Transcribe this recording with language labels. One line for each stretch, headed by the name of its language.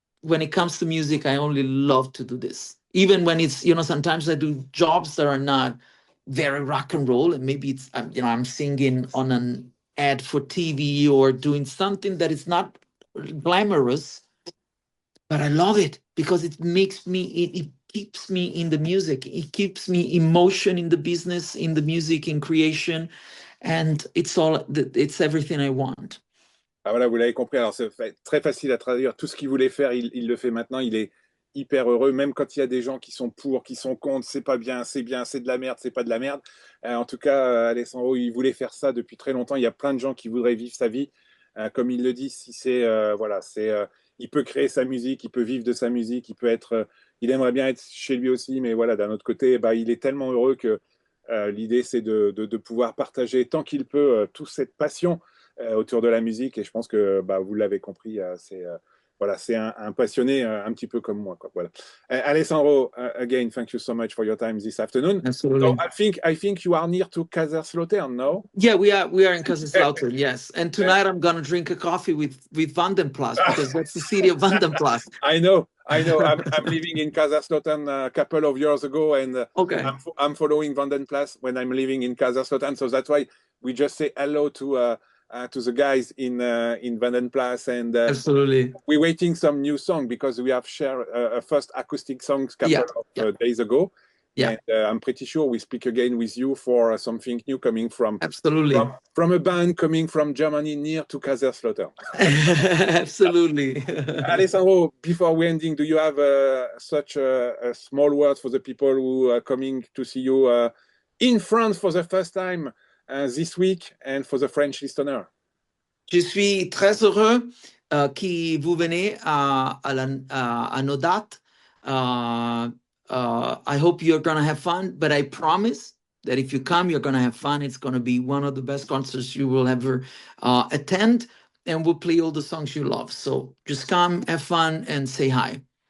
English: When it comes to music, I only love to do this. Even when it's, sometimes I do jobs that are not very rock and roll, and maybe it's I'm singing on an ad for TV or doing something that is not glamorous, but I love it because it makes me it keeps me in the music, it keeps me emotion in the business, in the music, in creation, and it's everything I want.
French: Ah voilà, vous l'avez compris. Alors, c'est très facile à traduire. Tout ce qu'il voulait faire, il le fait maintenant. Il est hyper heureux, même quand il y a des gens qui sont pour, qui sont contre, c'est pas bien, c'est de la merde, c'est pas de la merde. En tout cas, Alessandro, il voulait faire ça depuis très longtemps. Il y a plein de gens qui voudraient vivre sa vie. Comme il le dit, si c'est, voilà, il peut créer sa musique, il peut vivre de sa musique, il aimerait bien être chez lui aussi, mais voilà, d'un autre côté, bah, il est tellement heureux que l'idée, c'est de pouvoir partager tant qu'il peut toute cette passion autour de la musique. Et je pense que bah, vous l'avez compris, voilà, c'est un passionné un petit peu comme moi, quoi. Voilà.
English: Alessandro, again, thank you so much for your time this afternoon. Absolutely. So I think you are near to Kaiserslautern, no? Yeah, we are in Kaiserslautern, yes. And tonight I'm gonna drink a coffee with Vandenplas, because that's the city of Vandenplas. I know. I'm living in Kaiserslautern a couple of years ago, and Okay. I'm following Vandenplas when I'm living in Kaiserslautern. So that's why we just say hello to the guys in Vandenplas, and Absolutely. we're waiting some new song because we have shared a first acoustic songs couple of days ago. Yeah. And I'm pretty sure we speak again with you for something new coming from Absolutely. From a band coming from Germany near to Kaiserslautern. Absolutely. Alessandro, before we ending, do you have such a small word for the people who are coming to see you in France for the first time this week, and for the French listener?
French: Je suis très heureux que vous venez à nos dates.
English: I hope you're going to have fun, but I promise that if you come, you're going to have fun. It's going to be one of the best concerts you will ever attend, and we'll play all the songs you love. So just come, have fun, and say hi.